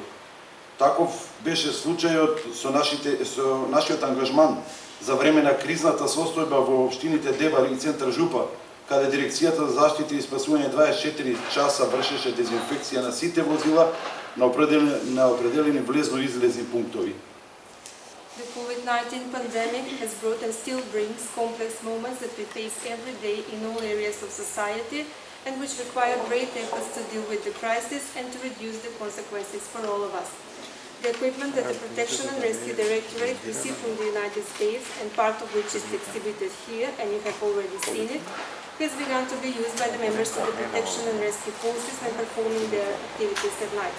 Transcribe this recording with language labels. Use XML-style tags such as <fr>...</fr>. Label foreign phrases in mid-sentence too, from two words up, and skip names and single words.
<mk>Таков беше случајот со нашиот ангажман за време на кризната состојба во општините Дебар и Центар Жупа, каде Дирекцијата за заштита и спасување 24 часа вршеше дезинфекција на сите возила на определени влезно-излезни пунктови.</mk> <en>The COVID-19 pandemic has brought and still brings complex moments that we face every day in all areas of society and which require great efforts to deal with the crisis and to reduce the consequences for all of us. The equipment that the Protection and Rescue Directorate received from the United States, and part of which is exhibited here, and you have already seen it, has begun to be used by the members of the Protection and Rescue Forces when performing their activities at night.</en>